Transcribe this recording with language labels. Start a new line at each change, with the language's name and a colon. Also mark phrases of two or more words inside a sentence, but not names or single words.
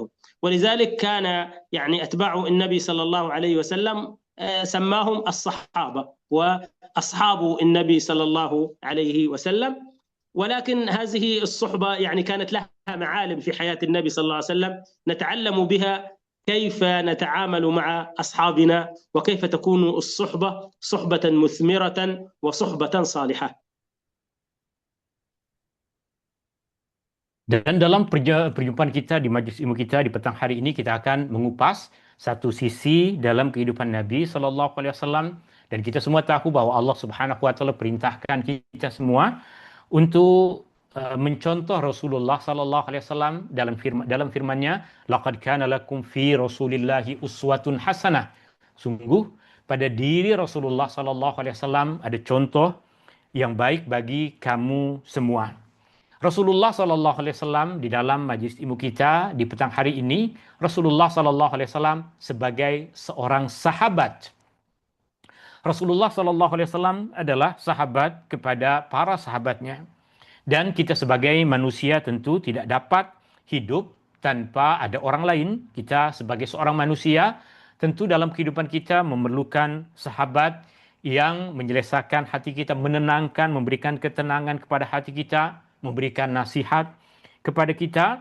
Arabic: ولذلك كان يعني أتباع النبي صلى الله عليه وسلم سماهم الصحابة وأصحاب النبي صلى الله عليه وسلم. ولكن هذه الصحبة يعني كانت لها معالم في حياة النبي صلى الله عليه وسلم نتعلم بها كيف نتعامل مع أصحابنا، وكيف تكون الصحبة صحبة مثمرة وصحبة صالحة.
Malay: Dan dalam perjumpaan kita di majlis ilmu kita di petang hari ini, kita akan mengupas satu sisi dalam kehidupan Nabi
Arabic: صلى الله عليه وسلم,
Malay: dan kita semua tahu bahwa
Arabic: الله سبحانه وتعالى
Malay: perintahkan kita semua untuk mencontoh Rasulullah
Arabic: صلى الله عليه وسلم
Malay: dalam firman-Nya,
Arabic: لقد كان لكم في رسول الله أسوة حسنة.
Malay: Sungguh pada diri Rasulullah
Arabic: صلى الله عليه وسلم
Malay: ada contoh yang baik bagi kamu semua. Rasulullah
Arabic: صلى الله عليه وسلم
Malay: di dalam majlis ilmu kita di petang hari ini, Rasulullah
Arabic: صلى الله عليه وسلم
Malay: sebagai seorang sahabat. Rasulullah
Arabic: صلى الله عليه وسلم
Malay: adalah sahabat kepada para sahabatnya. Dan kita sebagai manusia tentu tidak dapat hidup tanpa ada orang lain. Kita sebagai seorang manusia tentu dalam kehidupan kita memerlukan sahabat yang menyelesaikan hati kita, menenangkan, memberikan ketenangan kepada hati kita, memberikan nasihat kepada kita.